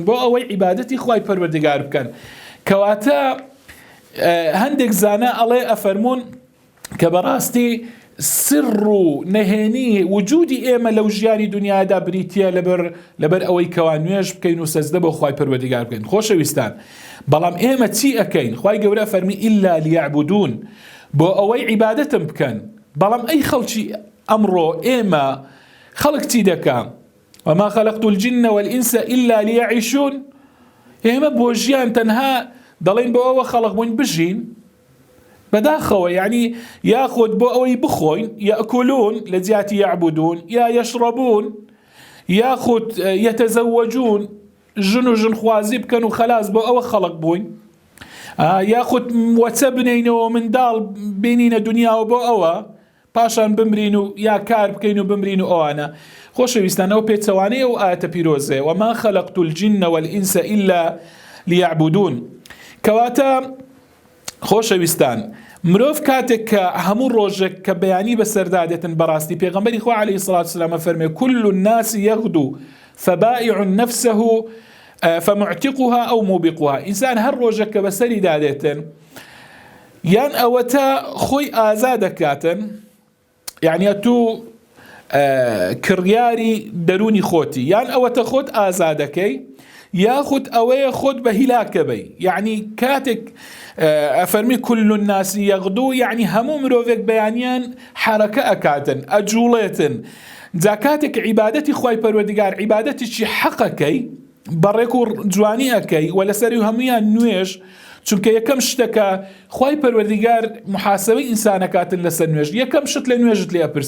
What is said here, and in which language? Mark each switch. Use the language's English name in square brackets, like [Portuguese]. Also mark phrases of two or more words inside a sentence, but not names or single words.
[Central Kurdish] بۆ ئەوەی عیبادەتی خوای پەروەردگار بکەن. کەواتە هەندێک زانە ئەڵێ ئەفەرمون کە بەڕاستی سر و نهێنی وجودی ئێمە لەو ژیانی دنیادا بریتیە لەبەر ئەوەی کەوا نوێژ بکەین و سەجدە بۆ خوای پەروەردگار بکەین. خۆشەویستان، بەڵام ئێمە چی ئەکەین؟ خوای گەورە فەرمی [Arabic] ئیلا لیعبودون، [Central Kurdish] بۆ ئەوەی عیبادەتم بکەن. بەڵام ئەی خەڵکی ئەمڕۆ ئێمە خەڵک چی دەکەن؟ [Arabic] وما خلقت الجن والإنس إلا ليعيشون، [Central Kurdish] ئێمە بۆ ژیان تەنها دەڵێن بۆ ئەوە خەڵق بووین بژین بەداخەوە، یعنی یاخود بۆ ئەوەی بخۆین، یەکولون لە جیاتی یعبودون، یا یەشڕەبون، یاخود یەتەزەوەجون، ژن و ژنخوازی بکەن و خەلاص بۆ ئەوە خەڵق بووین، یاخود وەچە بنینەوە منداڵ بینینە دنیاوە بۆ ئەوە پاشان بمرین و یا کار بکەین و بمرین و ئەوانە. خۆشەویستان، ئەو پێچەوانەیە و ئاەتە پیرۆزێ [Arabic] وما خلقت الجن والإنس إلا ليعبودون. [Central Kurdish] کەواتە خۆشەویستان، مرۆڤ کاتێک کە هەموو ڕۆژێک کە بەیانی بەسەردادێتن بەڕاستی پێغەمبەری خوا [Arabic] عەلەیهی سەڵاتو وسەلام [Central Kurdish] فەرمێ [Arabic] كل الناس يغدو فبائع نفسه فمعتقها أو موبقها، [Central Kurdish] ئینسان هەر ڕۆژێک کە بەسەری دادێتن یان ئەوەتە خۆی ئازا دەکاتن، یعنی تو کڕیاری دەرونی خۆتی، یان ئەوەتە خۆت ئازا دەکەی، یاخود ئەوەیە خۆت بە هیلاکە بەی. یعنی کاتێک ئەفەرمی [Arabic] كل الناس يغدو، [Central Kurdish] یعنی هەموو مرۆڤێک بەیانیان حرەکە ئەکاتن، ئەجوڵێتن. جا کاتێک عیبادەتی خوای پەروەردگار عیبادەتیی حەقەکەی بەڕێک و جوانی ئەەکەی و لەسەری هەمویان نوێژ، چونکە یەکەم شتەکە خوای پەروەردگار محاسبەی ئینسانەکاتن لەسەر نوێژ، یەکەم شت لە نوێژت لێ ئەپرسی.